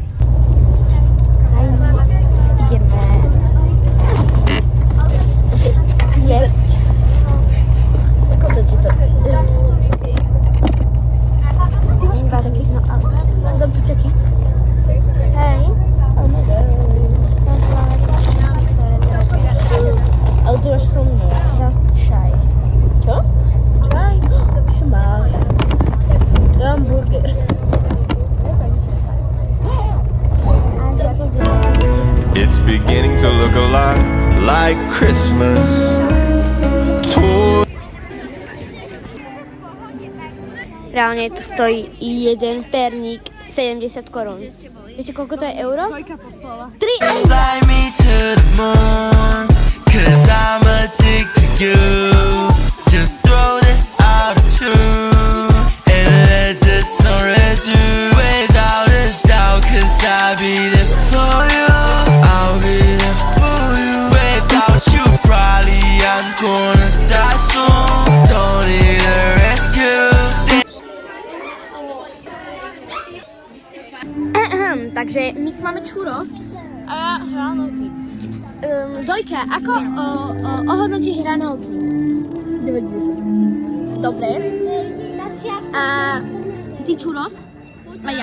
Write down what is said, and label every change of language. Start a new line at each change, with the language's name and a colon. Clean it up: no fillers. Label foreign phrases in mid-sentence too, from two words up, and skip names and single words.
Slovak: Ideme jesť. Ako sa ti to... Mám pizzeky. Hej.
English: Oh my god.
Slovak: Ale tu máš so mnou.
English: Just shy.
Slovak: Čo? Shy? Ty sa máš. Ja mám burger.
English: It's beginning to look a lot like Christmas.
Slovak: Reálne to stojí jeden perník 70 korún. Viete, koľko to je euro? Zojka poslala. 3 eur!
English: Fly me to the moon, 'cause I'm addicted to you. Just throw this out of tune and let the sun redo without a doubt, 'cause I'll be there for you. I'll be there for you. Without you, probably I'm gonna die soon. Don't need a rescue.
Slovak: Takže my tu máme churros. A ja hranolky. Zojka, ako ohodnotíš hranolky? 9 z 10. Dobre. A ty churros? A ja?